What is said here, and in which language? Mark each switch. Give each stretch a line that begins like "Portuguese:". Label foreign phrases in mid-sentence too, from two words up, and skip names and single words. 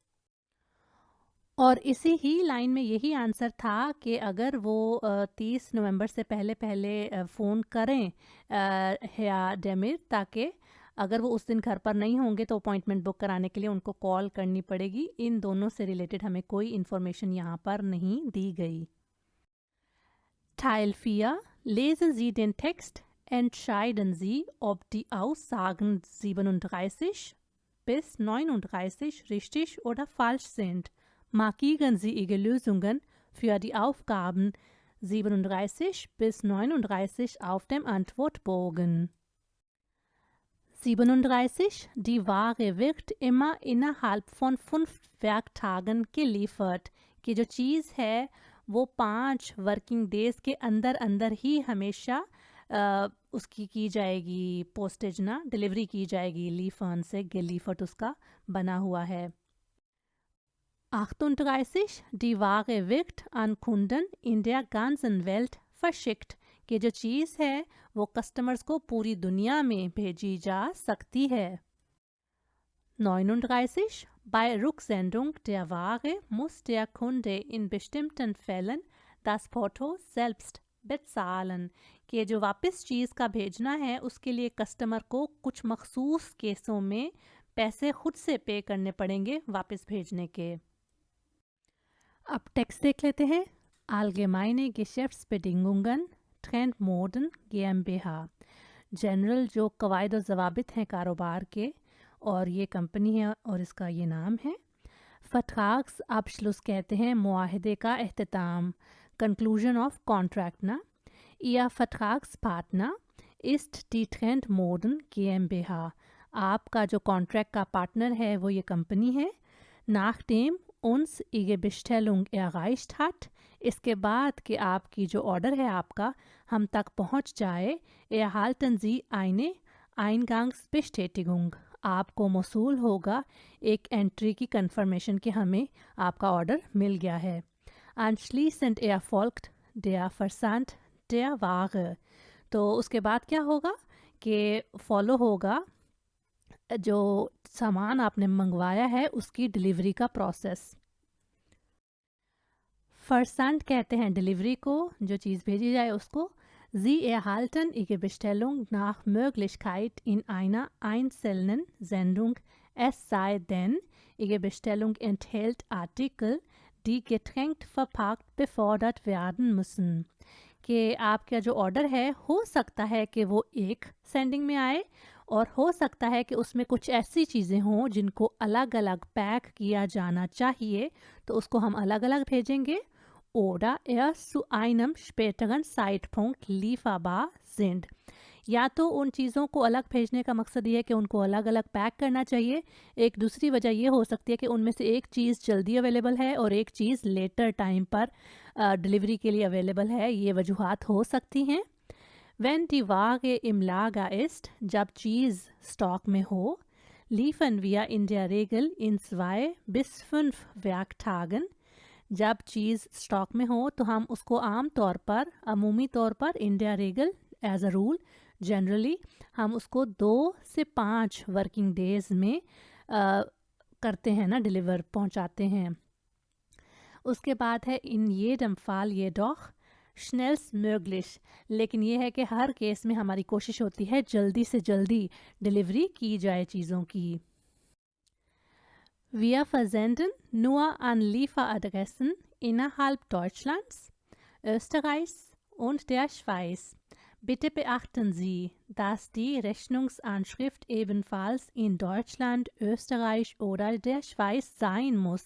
Hindi: और इसी ही लाइन में यही आंसर था कि अगर वो 30 नवंबर से पहले फ़ोन करें या डेमिर, ताकि अगर वो उस दिन घर पर नहीं होंगे तो
English: appointment book
Hindi: कराने के लिए उनको कॉल करनी पड़ेगी। इन दोनों से रिलेटेड हमें कोई इन्फॉर्मेशन यहाँ पर नहीं दी गई।
German: Teil 4. Lesen Sie den Text, entscheiden Sie, ob die Aussagen 37 bis 39 richtig oder falsch sind. Markieren Sie Ihre Lösungen für die Aufgaben 37 bis 39 auf dem Antwortbogen. 37. Die Ware wird immer innerhalb von 5 Werktagen geliefert.
Hindi: कि जो चीज़ है वो 5
English: working days
Hindi: के अंदर अंदर ही हमेशा उसकी की जाएगी पोस्टेज ना डिलीवरी की जाएगी लीफर्न से geliefert उसका बना हुआ है.
German: 38. Die Ware wird an Kunden in der ganzen Welt verschickt.
Hindi: कि जो चीज़ है वो कस्टमर्स को पूरी दुनिया में भेजी जा सकती है.
German: 39. Bei Rücksendung der Ware muss der Kunde in bestimmten Fällen das Porto selbst bezahlen.
Hindi: कि जो वापस चीज़ का भेजना है उसके लिए कस्टमर को कुछ मखसूस केसों में पैसे खुद से पे करने पड़ेंगे वापस भेजने के. अब टेक्स्ट देख लेते हैं.
German: Allgemeine Geschäftsbedingungen Trendmoden GmbH.
Hindi: जनरल जो कवायद और ज़वाबित हैं कारोबार के और ये कंपनी है और इसका ये नाम है. Vertragsabschluss कहते हैं मुआहदे का एख्तिताम.
English: Conclusion of Contract ना.
German: Ihr Vertragspartner ist die Trendmoden GmbH.
Hindi: आपका जो कॉन्ट्रैक्ट का पार्टनर है वो ये कंपनी है.
German: Nachdem uns Ihre Bestellung erreicht hat,
Hindi: इसके बाद कि आपकी जो ऑर्डर है आपका हम तक पहुंच जाए,
German: erhalten Sie eine Eingangsbestätigung.
Hindi: आपको मौसूल होगा एक एंट्री की कंफर्मेशन कि हमें आपका ऑर्डर मिल गया है.
German: Anschließend erfolgt der Versand der Ware.
Hindi: तो उसके बाद क्या होगा कि फॉलो होगा जो सामान आपने मंगवाया है उसकी डिलीवरी का प्रोसेस. Versand कहते हैं डिलीवरी को, जो चीज़ भेजी जाए उसको.
German: Sie erhalten Ihre Bestellung nach Möglichkeit in einer einzelnen Sendung, es sei denn, Ihre Bestellung enthält Artikel, die getrennt verpackt befördert werden müssen.
Hindi: कि आपका जो ऑर्डर है हो सकता है कि वो एक सेंडिंग में आए और हो सकता है कि उसमें कुछ ऐसी चीज़ें हों जिनको अलग अलग पैक किया जाना चाहिए, तो उसको हम अलग अलग भेजेंगे.
German: Oder erst zu einem späteren Zeitpunkt lieferbar sind.
Hindi: या तो उन चीज़ों को अलग भेजने का मकसद ये है कि उनको अलग अलग पैक करना चाहिए. एक दूसरी वजह ये हो सकती है कि उनमें से एक चीज़ जल्दी अवेलेबल है और एक चीज़ लेटर टाइम पर डिलीवरी के लिए अवेलेबल है. ये वजूहात हो सकती हैं.
German: Wenn die Ware im Lager ist,
Hindi: जब चीज़ स्टॉक में हो,
German: liefern wir in der Regel in 2 bis 5 Werktagen.
Hindi: जब चीज़ स्टॉक में हो तो हम उसको आम तौर पर अमूमी तौर पर
German: in der Regel
English: as a rule
Hindi: जनरली हम उसको 2 से 5
English: working days
Hindi: में करते हैं ना, डिलीवर पहुंचाते हैं. उसके बाद है
German: इन jedem Fall jedoch schnellstmöglich.
Hindi: लेकिन ये है कि हर केस में हमारी कोशिश होती है जल्दी से जल्दी डिलीवरी की जाए चीज़ों की.
German: Wir versenden nur an Lieferadressen innerhalb Deutschlands, Österreichs und der Schweiz. Bitte beachten Sie, dass die Rechnungsanschrift ebenfalls in Deutschland, Österreich oder der Schweiz sein muss.